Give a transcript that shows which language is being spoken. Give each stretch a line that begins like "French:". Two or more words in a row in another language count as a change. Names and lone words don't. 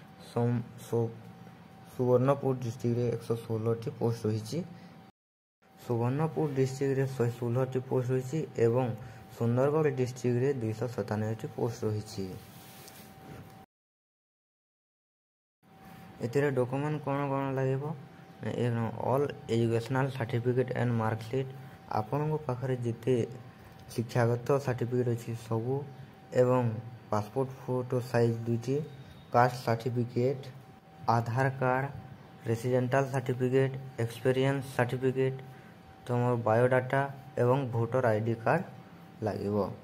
Odia: ସୁବର୍ଣ୍ଣପୁର ଡିଷ୍ଟ୍ରିକ୍ଟ ରେ 116 ପୋଷ୍ଟ ରହି, ସୁବର୍ଣ୍ଣପୁର ଡିଷ୍ଟ୍ରିକ୍ଟ ରେ 116 ପୋଷ୍ଟ ରହି ଏବଂ ସୁନ୍ଦରଗଡ଼ ଡିଷ୍ଟ୍ରିକ୍ଟ ରେ 297 ପୋଷ୍ଟ ରହି। ଏଥିର ଡକ୍ୟୁମେଣ୍ଟ କୋଉ କୋଉ ଲାଗେ?
English: all educational certificate and marksheet
Odia: ଆପଣଙ୍କ ପାଖରେ ଯେତେ ଶିକ୍ଷାଗତ ସାର୍ଟିଫିକେଟ୍ ଅଛି ସବୁ ଏବଂ
English: passport photo size
Odia: 2ଟି
English: caste certificate
Odia: ଆଧାର କାର୍ଡ଼
English: residential certificate experience certificate
Odia: ତୁମର ବାୟୋଡାଟା ଏବଂ
English: voter ID card
Odia: ଲାଗିବ।